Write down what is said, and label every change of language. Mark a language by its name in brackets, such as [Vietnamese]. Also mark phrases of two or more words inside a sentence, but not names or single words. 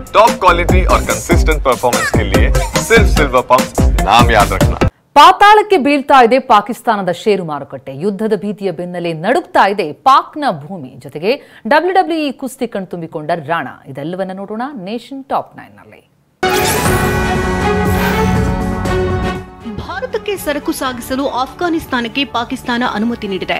[English] top quality [Hindi] और [English] consistent performance [Hindi] के लिए सिर्फ सिल्वर पंप नाम याद रखना। [Kannada] ಪಾತಾಳಕ್ಕೆ ಬೀಳ್ತಾ ಇದೆ ಪಾಕಿಸ್ತಾನದ ಷೇರು ಮಾರುಕಟ್ಟೆ. ಯುದ್ಧದ ಭೀತಿಯ ಬೆನ್ನಲ್ಲೇ ನಡುಗ್ತಾ ಇದೆ ಪಾಕ್ನ ಭೂಮಿ. ಜೊತೆಗೆ WWE ಕುಸ್ತಿ ಕಣ್ತುಂಬಿಕೊಂಡ ರಾಣ. ಇದೆಲ್ಲವನ್ನ ನೋಡೋಣ ನೇಷನ್ ಟಾಪ್ 9 ನಲ್ಲಿ. ಭಾರತಕ್ಕೆ ಸರಕು ಸಾಗಿಸಲು ಆಫ್ಘಾನಿಸ್ತಾನಕ್ಕೆ ಪಾಕಿಸ್ತಾನ ಅನುಮತಿ ನೀಡಿದೆ.